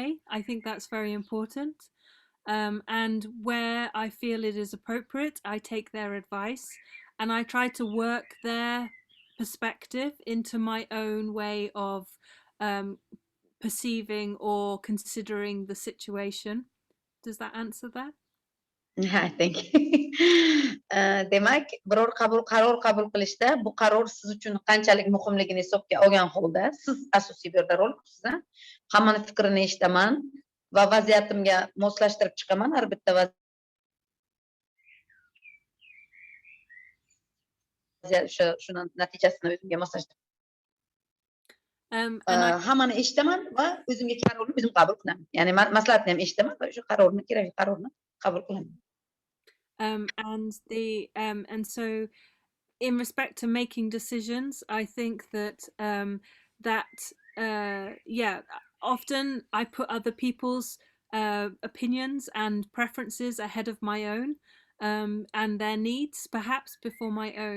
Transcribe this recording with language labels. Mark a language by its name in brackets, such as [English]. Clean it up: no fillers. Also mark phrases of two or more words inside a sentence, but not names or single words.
[English] I think that's very important. And where I feel it is appropriate, I take their advice and I try to work their perspective into my own way of perceiving or considering the situation. Does that answer that? Yeah, thank you. [Uzbek] Demak, biror qaror qabul qilishda bu qaror siz uchun qanchalik muhimligini hisobga olgan holda siz asosiy bu yerda rol o'tkazasiz. Hammani fikrini eshitaman va vaziyatimga moslashtirib chiqaman. Har bitta vaziyat shuni natijasini o'zimga moslashtirib. Hammani eshitaman va o'zimga qarorni o'zim qabul qilaman. Ya'ni maslahatni ham eshitaman va o'sha qarorni, kerakli qarorni qabul qilaman. [English] And so in respect to making decisions, I think that often I put other people's opinions and preferences ahead of my own and their needs perhaps before my own.